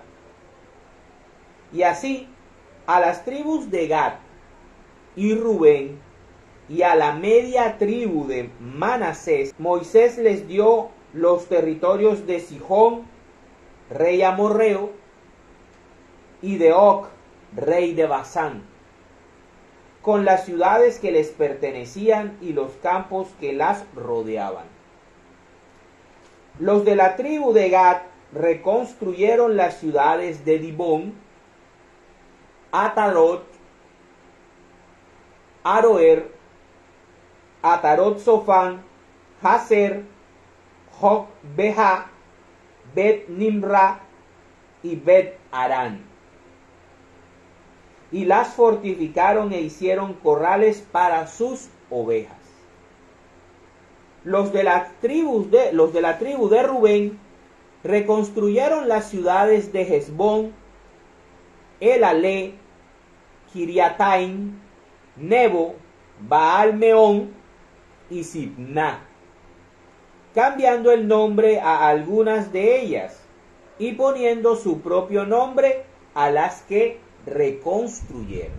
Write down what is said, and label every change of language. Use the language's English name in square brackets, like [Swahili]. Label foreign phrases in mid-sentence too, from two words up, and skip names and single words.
[Spanish] Y así, a las tribus de Gad y Rubén y a la media tribu de Manasés, Moisés les dio los territorios de Sihón, rey amorreo, y de Og, rey de Basán, con las ciudades que les pertenecían y los campos que las rodeaban. Los de la tribu de Gad reconstruyeron las ciudades de Dibón, Atarot, Aroer, Atarot Sofán, Hazer, Jokbeha, Bet Nimra y Bet Arán. Y las fortificaron e hicieron corrales para sus ovejas. Los de la tribu de Rubén reconstruyeron las ciudades de Hesbón, Elalé, Kiriataim, Nebo, Baal-Meón y Sibná, cambiando el nombre a algunas de ellas y poniendo su propio nombre a las que reconstruyeron.